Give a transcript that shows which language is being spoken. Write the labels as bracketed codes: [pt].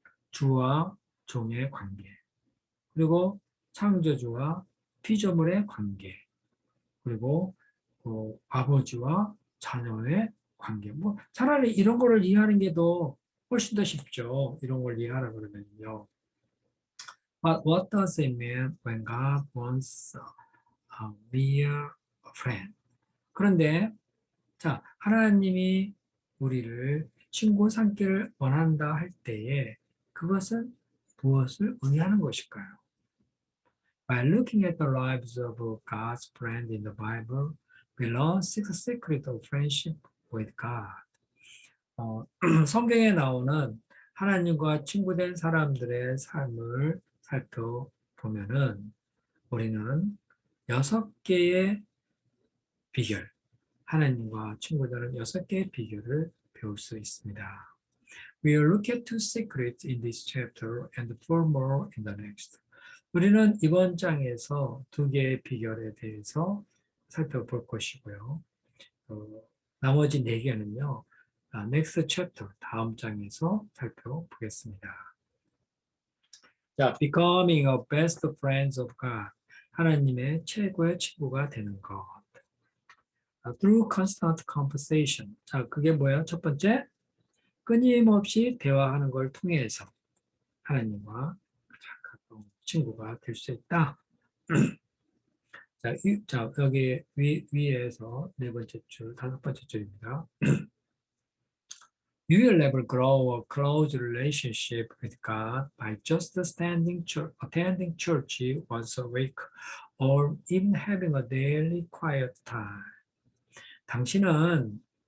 [ko] 주와 종의 관계, 그리고 창조주와 피조물의 관계, 그리고 아버지와 자녀의 관계. 차라리 이런 거를 이해하는 게 더 훨씬 더 쉽죠. 이런 걸 이해하라 그러면요. [en] But what does it mean when God wants a mere friend? [ko] 그런데 자, 하나님이 우리를 친구 삼기를 원한다 할 때에 그것은 무엇을 의미하는 것일까요? [en] By looking at the lives of God's friends in the Bible, we learn six secrets of friendship with God. [ko] 성경에 나오는 하나님과 친구된 사람들의 삶을 살펴보면은 우리는 6개의 비결, 하나님과 친구되는 6개의 비결을 배울 수 있습니다. [en] We will look at two secrets in this chapter and 4 more in the next. [ko] 우리는 이번 장에서 2개의 비결에 대해서 살펴볼 것이고요. 나머지 4개는요. [en] next chapter, [ko] 다음 장에서 살펴보겠습니다. [en] 자, becoming a best friends of God. [ko] 하나님의 최고의 친구가 되는 것. [en] through constant conversation. [ko] 자, 그게 뭐예요? 첫 번째, 끊임없이 대화하는 걸 통해서 하나님과 가까운 친구가 될 수 있다. 자, 여기 위에서 4번째 줄, 5번째 줄입니다. [en] You will never grow a close relationship with God by just attending church once a week or even having a daily quiet time. [ko] 당신은